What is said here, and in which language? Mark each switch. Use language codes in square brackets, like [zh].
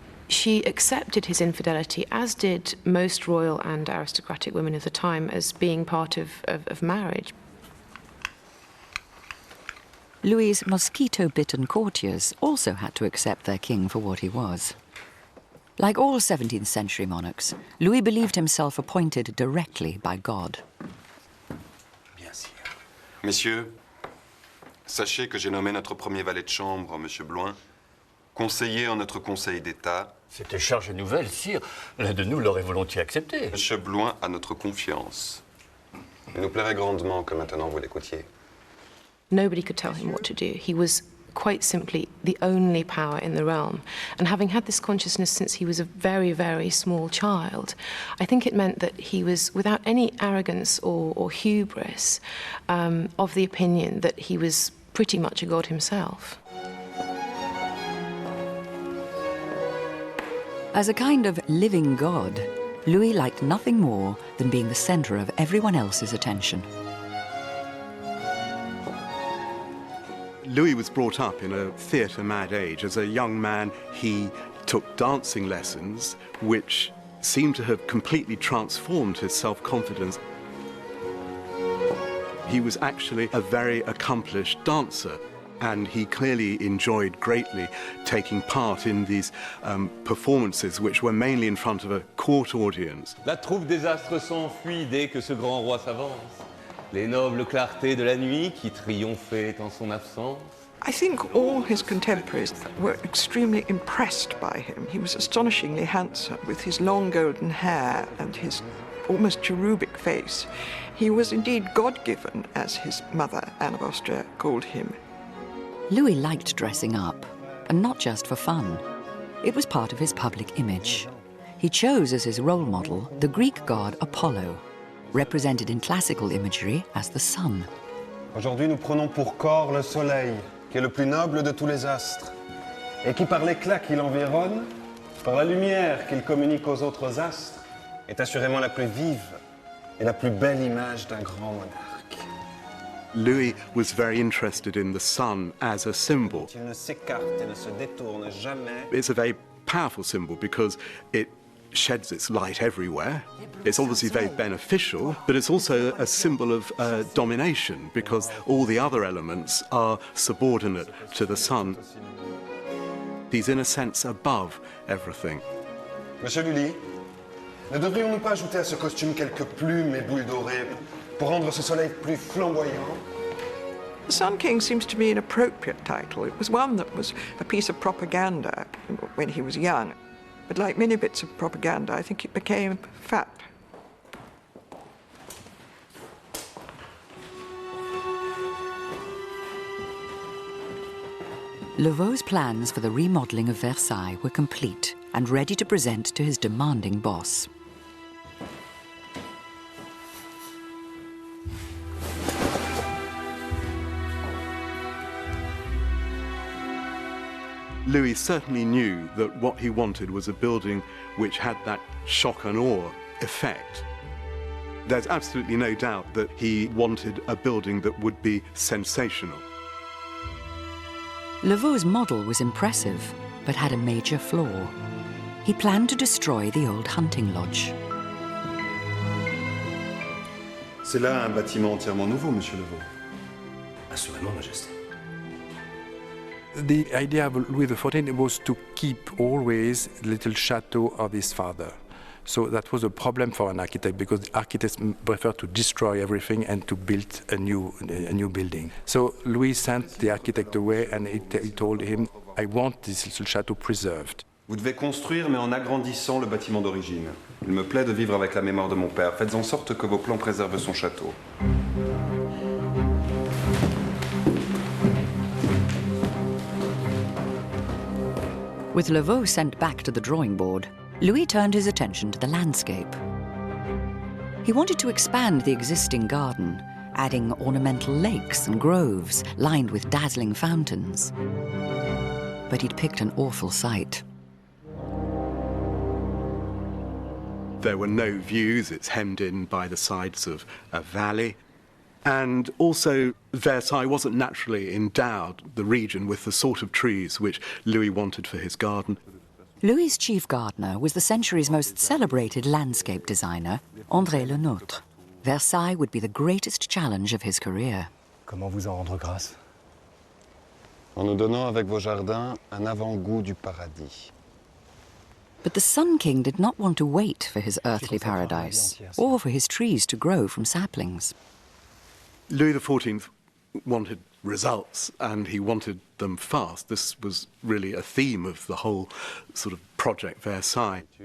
[en] She accepted his infidelity, as did most royal and aristocratic women of the time, as being part of marriage. Louis's mosquito-bitten courtiers also had to accept their king for what he was. Like all 17th century monarchs, Louis believed himself appointed directly by God. [fr] Bien sûr. Messieurs, sachez que j'ai nommé notre premier valet de chambre, M. Bloin, conseiller en notre Conseil d'État. C'était charge nouvelle, sire. L'un de nous l'aurait volontiers accepté. M. Bloin a notre confiance. Il nous plairait grandement que maintenant vous l'écoutiez. [en] Nobody could tell him what to do. He was quite simply the only power in the realm. And having had this consciousness since he was a very, very small child, I think it meant that he was, without any arrogance or hubris, of the opinion that he was pretty much a god himself. As a kind of living god, Louis liked nothing more than being the center of everyone else's attention. Louis was brought up in a theatre-mad age. As a young man, he took dancing lessons, which seemed to have completely transformed his self-confidence. He was actually a very accomplished dancer, and he clearly enjoyed greatly taking part in these performances, which were mainly in front of a court audience. [fr] La troupe des astres s'enfuit dès que ce grand roi s'avance. Les nobles clartés de la nuit qui triomphaient en son absence. [en] I think all his contemporaries were extremely impressed by him. He was astonishingly handsome, with his long golden hair and his almost cherubic face. He was indeed God-given, as his mother, Anne of Austria, called him. Louis liked dressing up, and not just for fun. It was part of his public image. He chose as his role model the Greek god Apollo, represented in classical imagery as the sun. [fr] Aujourd'hui, nous prenons pour corps le soleil, qui est le plus noble de tous les astres, et qui, par l'éclat qui l'environne, par la lumière qu'il communique aux autres astres, est assurément la plus vive et la plus belle image d'un grand monarque. [en] Louis was very interested in the sun as a symbol. [fr] Il ne s'écarte et ne se détourne jamais. [en] It's a very powerful symbol because it sheds its light everywhere. It's obviously very beneficial, but it's also a symbol of domination because all the other elements are subordinate to the sun. He's in a sense above everything. [fr] Monsieur Lully, ne devrions-nous pas ajouter à ce costume quelques plumes et boules dorées pour rendre ce soleil plus flamboyant? [en] The Sun King seems to me an appropriate title. It was one that was a piece of propaganda when he was young. But like many bits of propaganda, I think it became fat. Lavau's plans for the remodeling of Versailles were complete and ready to present to his demanding boss. Louis certainly knew that what he wanted was a building which had that shock and awe effect. There's absolutely no doubt that he wanted a building that would be sensational. Lavau's model was impressive, but had a major flaw. He planned to destroy the old hunting lodge. [fr] C'est là un bâtiment entièrement nouveau, Monsieur Levaux. Assurément, Majesté. [en] The idea of Louis XIV was to keep always the little chateau of his father. So that was a problem for an architect because architects prefer to destroy everything and to build a new building. So Louis sent the architect away and he told him, I want this little chateau preserved. [fr] Vous devez construire, mais en agrandissant le bâtiment d'origine. Il me plaît de vivre avec la mémoire de mon père. Faites en sorte que vos plans préservent son château. [en] With Lavaux sent back to the drawing board, Louis turned his attention to the landscape. He wanted to expand the existing garden, adding ornamental lakes and groves lined with dazzling fountains. But he'd picked an awful site. There were no views, it's hemmed in by the sides of a valley. And also, Versailles wasn't naturally endowed, the region, with the sort of trees which Louis wanted for his garden. Louis's chief gardener was the century's most celebrated landscape designer, André Le Nôtre. Versailles would be the greatest challenge of his career. [fr] Comment vous en rendre grâce? En nous donnant avec vos jardins un avant-goût du paradis. [en] But the Sun King did not want to wait for his earthly paradise, or for his trees to grow from saplings. Louis XIV wanted results, and he wanted them fast. This was really a theme of the whole sort of Project Versailles.